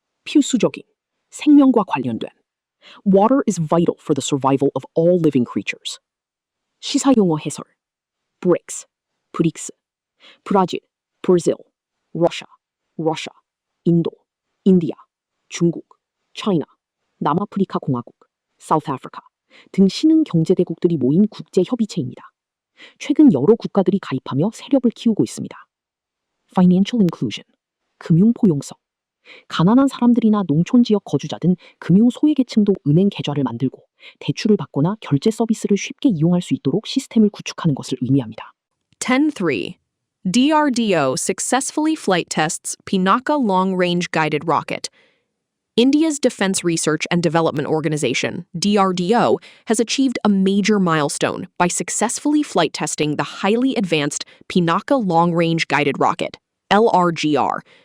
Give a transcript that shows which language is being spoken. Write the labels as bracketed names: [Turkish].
[Korean] 필수적인, 생명과 관련된. [English] Water is vital for the survival of all living creatures. [Korean] 시사용어 해설. BRICS, 브릭스. 브라질, Brazil. [English] Russia, Russia. 인도, India. 중국, China. [Korean] 남아프리카 공화국, South Africa. 등 신흥 경제대국들이 모인 국제협의체입니다. 최근 여러 국가들이 가입하며 세력을 키우고 있습니다. [English] Financial inclusion. [Korean] 금융 포용성. 가난한 사람들이나 농촌 지역 거주자 등 금융 소외계층도 은행 계좌를 만들고 대출을 받거나 결제 서비스를 쉽게 이용할 수 있도록 시스템을 구축하는 것을 의미합니다. 10.3. [English] DRDO successfully flight tests Pinaka long-range guided rocket. India's Defense Research and Development Organization, DRDO, has achieved a major milestone by successfully flight testing the highly advanced Pinaka long-range guided rocket, LRGR.